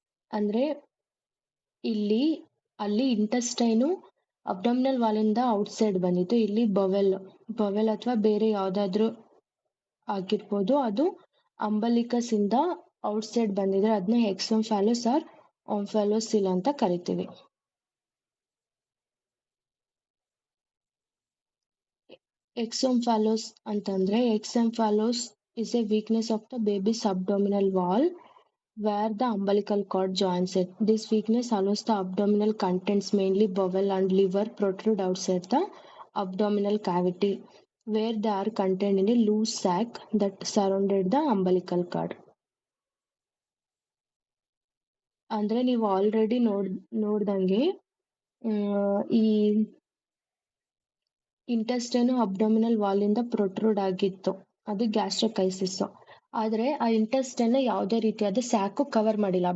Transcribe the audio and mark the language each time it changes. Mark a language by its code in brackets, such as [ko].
[kn] ಅಂದ್ರೆ ಅಲ್ಲಿ intestine abdominal wall ಇಂದ ಔಟ್ಸೈಡ್ ಬಂದಿತ್ತು, ಇಲ್ಲಿ ಬವೆಲ್ ಅಥವಾ ಬೇರೆ ಯಾವ್ದಾದ್ರು ಆಗಿರ್ಬೋದು, ಅದು ಅಂಬಲಿಕಸ್ ಇಂದ ಔಟ್ಸೈಡ್ ಬಂದಿದ್ರೆ ಅದನ್ನ ಎಕ್ಸೋಂಫಾಲೋಸ್ ಆರ್ ಓಂಫಾಲೋಸಿಲ್ ಅಂತ ಕರಿತೀವಿ. [en] Exomphalos ಅಂತಂದ್ರೆ exomphalos is a weakness of the baby's abdominal wall where the umbilical cord joins it. This weakness allows the abdominal contents, mainly bowel and liver, protrude outside the abdominal cavity where they are contained in a loose sac that surrounded the umbilical cord. [kn] ಅಂದ್ರೆ ನೀವು already ನೋಡ್ದಂಗೆ ಈ intestine abdominal wall ಇಂದ ಪ್ರೊಟ್ರೂಡ್ ಆಗಿತ್ತು, ಅದು ಗ್ಯಾಸ್ಟ್ರೊಕೈಸಿಸ್. ಆದ್ರೆ ಆ intestine ಯಾವುದೇ ರೀತಿಯಾದ ಸ್ಯಾಕು ಕವರ್ ಮಾಡಿಲ್ಲ.